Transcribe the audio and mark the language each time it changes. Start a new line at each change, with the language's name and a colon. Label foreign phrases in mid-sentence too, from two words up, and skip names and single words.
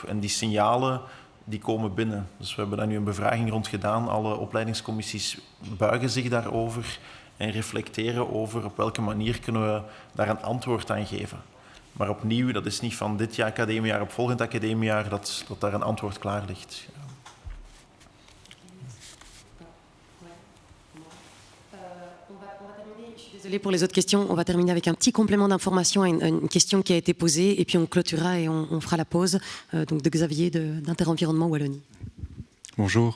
Dutch: En die signalen die komen binnen. Dus we hebben daar nu een bevraging rond gedaan. Alle opleidingscommissies buigen zich daarover en reflecteren over op welke manier kunnen we daar een antwoord aan geven. Maar opnieuw, dat is niet van dit academiejaar op volgend academiejaar dat daar een antwoord klaar ligt. Ja.
French: Désolée pour les autres questions. On va terminer avec un petit complément d'information à une question qui a été posée et puis on clôturera et on fera la pause. Donc de Xavier d'Interenvironnement Wallonie. Bonjour.